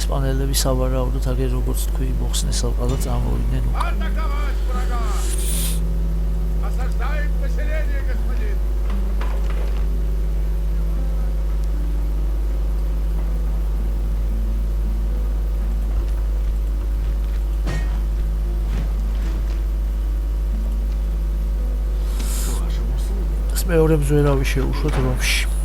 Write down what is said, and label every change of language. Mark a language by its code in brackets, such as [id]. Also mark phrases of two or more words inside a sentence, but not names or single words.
[ka] ბრიტანელები სავარაუდოდ აგერ როგორც თქვი მოხსნეს ალყა და წამოვიდნენ უკან. [ru] Атаковать врага! Осаждаем поселение, господин! [ka] მეორე მზვერავი შეუშვათ რომში.